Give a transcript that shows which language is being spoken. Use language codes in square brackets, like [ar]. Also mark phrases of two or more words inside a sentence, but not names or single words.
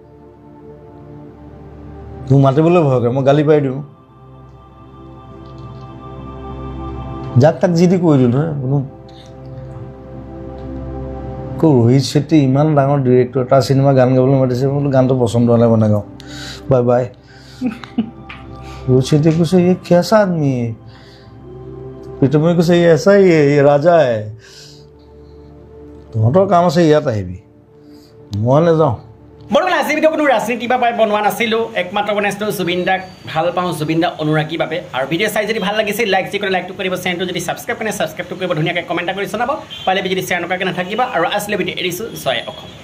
[as] মোক মাতিবলৈ ভয় কৰে মই গালি পাৰি দিওঁ যাক তাক যি দি কৈ দিওঁ নহয় কোনো ৰোহিত শেট্টি ইমান ডাঙৰ ডিৰেক্টৰ তাৰ চিনেমা গান গাবলৈ মাতিছে বোলো গানটো পচন্দ হ'লে বনাই গাওঁ [en] bye bye [as] ৰোহিত শেট্টিয়ে কৈছে [hi] ये कैसा आदमी है [as] প্ৰীতমে কৈছে [hi] ये ऐसा ही है ये राजा है [as] তহঁতৰ কাম আছে ইয়াত আহিবি মই নাযাওঁ বৰ্তমান আজি ভিডিঅ' কোনো ৰাজনীতিৰ বাবে বনোৱা নাছিলোঁ একমাত্ৰ বনাইছিলোঁ জুবিন দাক ভাল পাওঁ জুবিন দা অনুৰাগীৰ বাবে আৰু ভিডিঅ' চাই যদি ভাল লাগিছিল লাইক যি কৰি লাইকটো কৰিব চেনেলটো যদি ছাবস্ক্ৰাইব কৰে ছাবস্ক্ৰাইবটো কৰিব ধুনীয়াকৈ কমেণ্ট কৰি জনাব পাৰিলে যদি শ্বেয়াৰ নকৰাকৈ নাথাকিবা আৰু আছিলে ভিডিঅ' এৰিছোঁ জয় অসম।